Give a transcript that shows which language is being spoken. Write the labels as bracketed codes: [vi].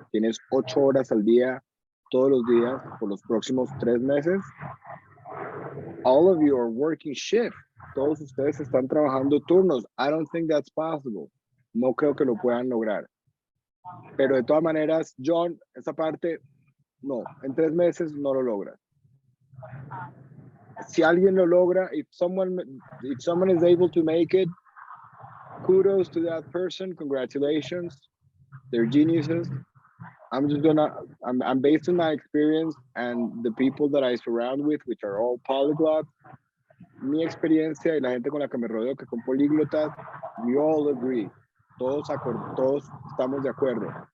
[es] ¿Tienes 8 horas al día, todos los días, por los próximos 3 meses? [en] All of you are working shift. [es] Todos ustedes están trabajando turnos. [en] I don't think that's possible. [es] No creo que lo puedan lograr. Pero de todas maneras, John, esa parte, no, en 3 meses no lo logra. Si alguien lo logra, [en] if someone is able to make it, kudos to that person, congratulations, they're geniuses. I'm based on my experience and the people that I surround with, which are all polyglots. [es] Mi experiencia y la gente con la que me rodeo, que son políglotas, [en] we all agree. [es] Todos estamos de acuerdo.